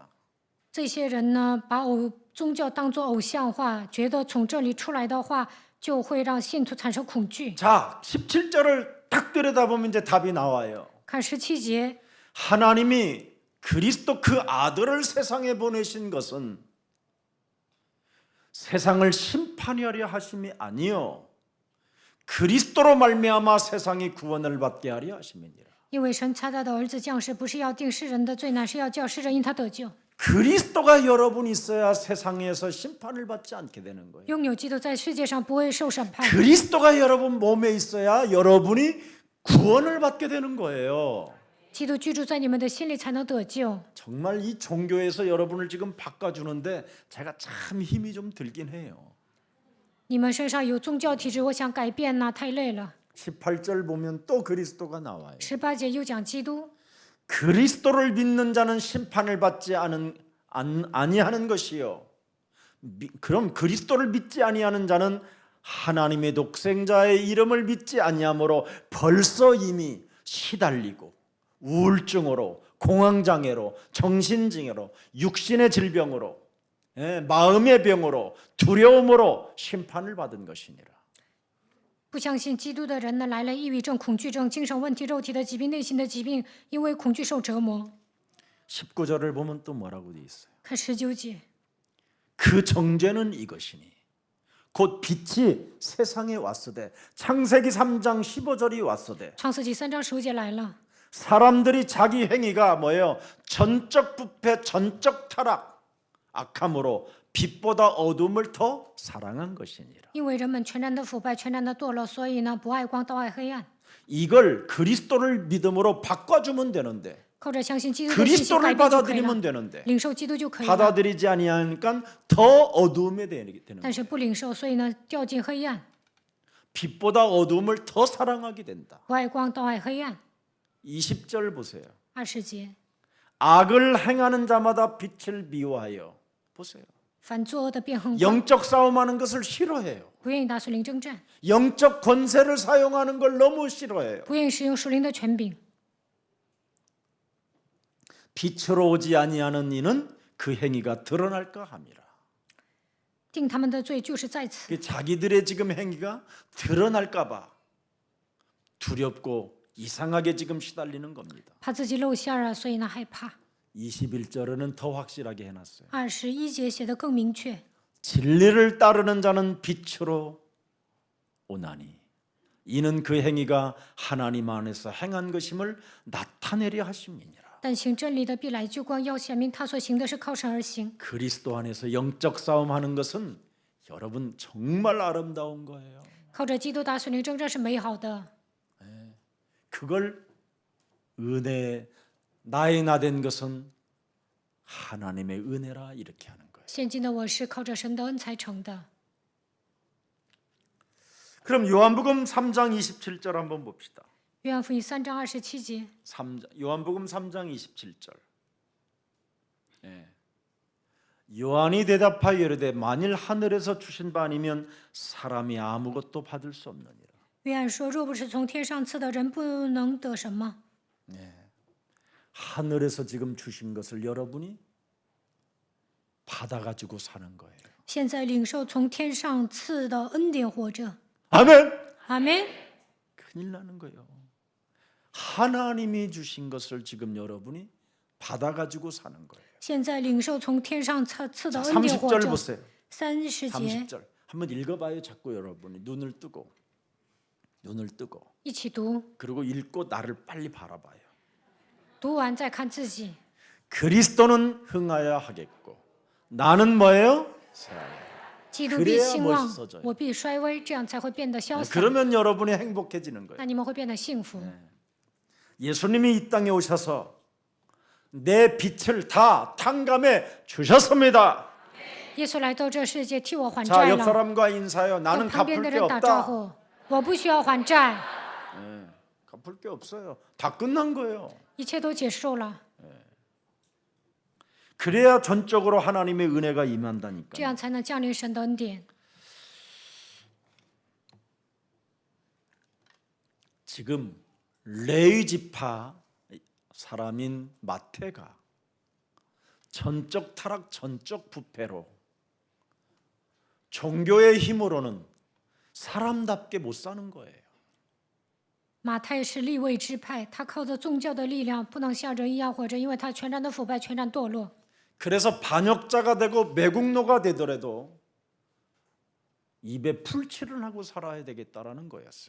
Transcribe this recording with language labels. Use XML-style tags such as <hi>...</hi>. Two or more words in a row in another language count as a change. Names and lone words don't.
<zh>这些人呢，把宗教当作偶像化，觉得从这里出来的话，就会让信徒产生恐惧。</zh> <ko>자, 17절을 딱 들여다보면 이제 답이 나와요.</ko> <zh>看17节，</zh> <ko>하나님이 그리스도 그 아들을 세상에 보내신 것은 세상을 심판하려 하심이 아니요 그리스도로 말미암아 세상이 구원을 받게 하려 하심이니라.</ko> <zh>因为神差他的儿子降世，不是要定世人的罪，乃是要叫世人因他得救。</zh> <ko>그리스도가 여러분 있어야 세상에서 심판을 받지 않게 되는 거예요.</ko> <zh>拥有基督在世界上不会受审判，</zh> <ko>그리스도가 여러분 몸에 있어야 여러분이 구원을 받게 되는 거예요.</ko> <zh>基督居住在你们的心里才能得救。</zh> <ko>정말 이 종교에서 여러분을 지금 바꿔주는데 제가 참 힘이 좀 들긴 해요.</ko> <zh>你们身上有宗教体质，我想改变呐，太累了。</zh> <ko>18절 보면 또 그리스도가 나와요.</ko> <zh>18 节又讲基督，</zh> <ko>그리스도를 믿는 자는 심판을 받지 아니하는 것이요. 그럼 그리스도를 믿지 아니하는 자는 하나님의 독생자의 이름을 믿지 아니하므로 벌써 이미 시달리고 우울증으로 공황장애로 정신증으로 육신의 질병으로 마음의 병으로 두려움으로 심판을 받은 것이니라.</ko> <zh>不相信基督的人呢，来了抑郁症、恐惧症、精神问题、肉体的疾病、内心的疾病，因为恐惧受折磨。</zh> <ko>19절을 보면 또 뭐라고 돼 있어요?</ko> <zh>看19节，</zh> <ko>그 정죄는 이것이니 곧 빛이 세상에 왔으되 창세기 3장 15절이 왔으되</ko> <zh>创世纪3章15节来了。</zh> <ko>사람들이 자기 행위가 뭐예요? 전적 부패, 전적 타락, 악함으로 빛보다 어둠을 더 사랑한 것이니라.</ko> <zh>因为人们全然的腐败、全然的堕落，所以呢，不爱光，倒爱黑暗。</zh> <ko>이걸 그리스도를 믿음으로 바꿔주면 되는데</ko> <zh>靠着相信基督的信息</zh> <ko>그리스도를</ko> <zh>改变就可以</zh> <ko>받아들이면</ko> <zh>了，</zh> <ko>되는데</ko> <zh>领受基督就可以了。</zh> <ko>받아들이지 아니하니까 더 어두움에 되는</ko> <zh>但</zh> <ko>거예요.</ko> <zh>是不领受，所以呢，掉进黑暗，</zh> <ko>빛보다 어두움을 더 사랑하게 된다.</ko> <zh>不爱光，倒爱黑暗。</zh> <ko>20절 보세요.</ko> <zh>20节，</zh> <ko>악을 행하는 자마다 빛을 미워하여 보세요.</ko> <zh>凡作恶的变恨恶，</zh> <ko>영적 싸움하는 것을 싫어해요.</ko> <zh>不愿意打属灵征战，</zh> <ko>영적 권세를 사용하는 걸 너무 싫어해요.</ko> <zh>不愿意使用属灵的权柄。</zh> <ko>빛으로 오지 아니하는 이는 그 행위가 드러날까 함이라.</ko> <zh>定他们的罪就是在此，</zh> <ko>그 자기들의 지금 행위가 드러날까 봐 두렵고 이상하게 지금 시달리는 겁니다.</ko> <zh>怕自己露馅儿啊，所以呢害怕。</zh> <ko>21절에는 더 확실하게 해놨어요.</ko> <zh>21 节写得更明确，</zh> <ko>진리를 따르는 자는 빛으로 오나니 이는 그 행위가 하나님 안에서 행한 것임을 나타내려 하심이니라.</ko> <zh>但行真理的必来救光，要显明他所行的是靠神而行。</zh> <ko>그리스도 안에서 영적 싸움하는 것은 여러분 정말 아름다운 거예요.</ko> <zh>靠着基督打属灵征战是美好的，</zh> <ko>그걸 은혜 나의 나 된 것은 하나님의 은혜라 이렇게 하는 거예요.</ko> <zh>现今的我是靠着神的恩才成的。</zh> <ko>그럼 요한복음 3장 27절 한번 봅시다.</ko> <zh>约翰福音3章27节，</zh> <ko>요한복음 3장 27절. 요한이 대답하여 이르되 만일 하늘에서 주신 바 아니면 사람이 아무것도 받을 수 없느니라.</ko> <zh>约翰说：“若不是从天上赐的，人不能得什么。</zh> <ko>하늘에서 지금 주신 것을 여러분이 받아가지고 사는 거예요.</ko> <zh>现在领受从天上赐的恩典活着。</zh> <ko>아멘.</ko> <zh>阿门。</zh> <ko>큰일 나는 거예요. 하나님이 주신 것을 지금 여러분이 받아가지고 사는 거예요.</ko> <zh>现在领受从天上赐的恩典活</zh> <ko>30절</ko> <zh>着。</zh> <ko>보세요.</ko> <zh>30节，</zh> <ko>30절 한번 읽어봐요. 자꾸 여러분이 눈을 뜨고</ko> <zh>一起读，</zh> <ko>그리고 읽고 나를 빨리 바라봐요.</ko> <zh>读完再看自己。</zh> <ko>그리스도는 흥하여 하겠고 나는 뭐예요? 쇠하여.</ko> <zh>基督必兴旺</zh> <ko>멋있어져요 ，</ko> <zh>我必衰微，这样才会变得潇洒。</zh> <ko>그러면 여러분이 행복해지는 거예요.</ko> <zh>那你们会变得幸福。</zh> <ko>예수님이 이 땅에 오셔서 내 빛을 다 탕감해 주셨습니다.</ko> <zh>耶稣来到这世界替我还</zh> <ko>자,</ko> <zh>债</zh> <ko>옆</ko> <zh>了。</zh> <ko>사람과 인사해요.</ko> <zh>跟</zh> <ko>나는</ko> <zh>旁边的</zh> <ko>갚을 게</ko> <zh>人打招</zh> <ko>없다.</ko> <zh>呼，我不需要还债，</zh> <ko>갚을 게 없어요. 다 끝난 거예요.</ko> <zh>一切都结束了，</zh> <ko>그래야 전적으로 하나님의 은혜가</ko> <zh>这</zh> <ko>임한다니까.</ko> <zh>样才能降临神的恩典。</zh> <ko>지금 레위 지파 사람인 마태가 전적 타락, 전적 부패로 종교의 힘으로는 사람답게 못 사는 거예요.</ko> <zh>马太是立位支派，他靠着宗教的力量，不能像人一样活着，因为他全然的腐败，全然堕落。</zh> <ko>그래서 반역자가 되고 매국노가 되더라도 입에 풀칠을 하고 살아야 되겠다라는 거였어요.</ko>